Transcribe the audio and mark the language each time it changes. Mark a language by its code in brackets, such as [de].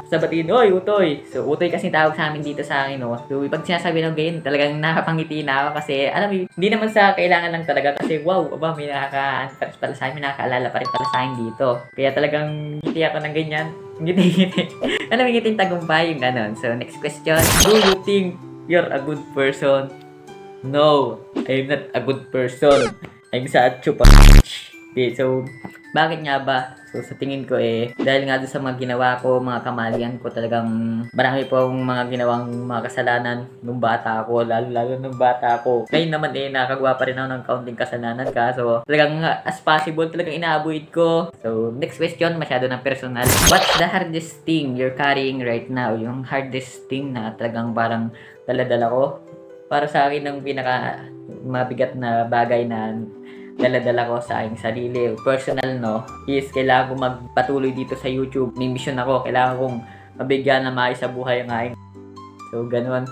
[tl] Sabatiin, oy, Utoy! So, Utoy kasi tawag sa amin dito sa akin, no? So, pag sinasabi ng ganyan, talagang nakapangiti na ako kasi, alam mo, hindi naman sa kailangan lang talaga kasi, wow, aba, may nakaka-antaras pala sa akin, may nakakaalala pa rin pala sa akin dito. Kaya talagang ngiti ako ng ganyan. Ngiti. Alam mo, ngiting tagumpay, yung ganon. [en] So, next question. Do you think you're a good person? No, I'm not a good person. I'm such a okay, so, [tl] bakit nga ba? So, sa tingin ko dahil nga doon sa mga ginawa ko, mga kamalian ko, talagang marami po akong mga ginawang mga kasalanan nung bata ako, lalo nung bata ako. Ngayon naman nakagawa pa rin ako ng kaunting kasalanan kaso talagang as possible, talagang ina-avoid ko. [en] So, next question, [tl] masyado ng personal. [en] What's the hardest thing you're carrying right now? [tl] Yung hardest thing na talagang parang dala-dala ko? Para sa akin, ang pinaka mabigat na bagay na dala-dala ko sa aking sarili, personal, no, is kailangan kong magpatuloy dito sa YouTube. May mission ako, kailangan kong mabigyan na maayos sa buhay ang aking. So, ganun.